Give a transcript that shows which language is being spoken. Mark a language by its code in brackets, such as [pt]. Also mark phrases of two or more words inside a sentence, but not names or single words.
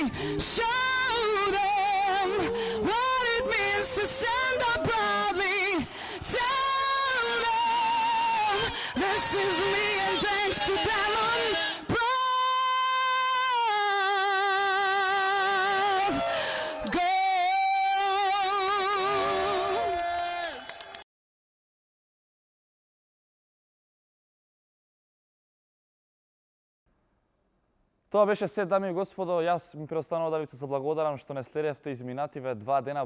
[en] Show them what it means to stand up proudly. Tell them this is me, and thanks to them, I'm proud. Go. [mk] Тоа беше се, дами и господо. Јас ми преостанува да ви се заблагодарам што не следевте изминативе 2 дена.